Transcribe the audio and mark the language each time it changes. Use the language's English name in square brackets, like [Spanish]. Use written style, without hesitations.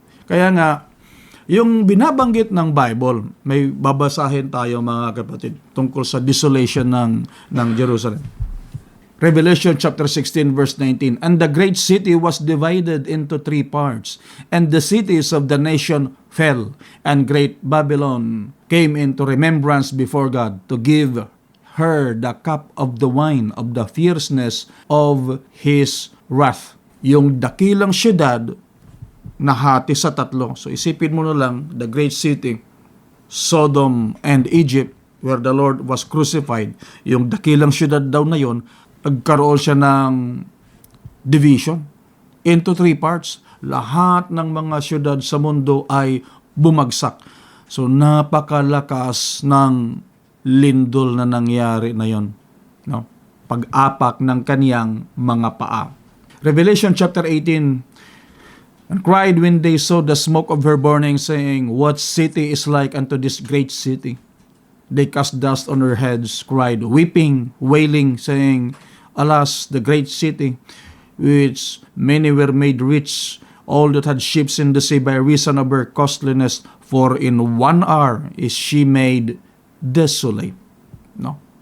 [Filipino] Kaya nga, yung binabanggit ng Bible, may babasahin tayo mga kapatid tungkol sa desolation ng Jerusalem. [English] Revelation chapter 16 verse 19, And the great city was divided into 3 parts, and the cities of the nation fell, and great Babylon came into remembrance before God to give her the cup of the wine of the fierceness of His wrath. [Filipino] Yung dakilang syudad nahati sa tatlo. So isipin mo na lang, [English] the great city, [Filipino] Sodom and Egypt, [English] where the Lord was crucified, [Filipino] yung dakilang syudad daw na yon, nagkaroon siya ng [English] division into 3 parts. [Filipino] Lahat ng mga syudad sa mundo ay bumagsak. So napakalakas ng lindol na nangyari na yon. No? Pag-apak ng kaniyang mga paa. [English] Revelation chapter 18, And cried when they saw the smoke of her burning, saying, What city is like unto this great city? They cast dust on her heads, cried, weeping, wailing, saying, Alas, the great city, which many were made rich, all that had ships in the sea by reason of her costliness, for in 1 hour is she made desolate. No?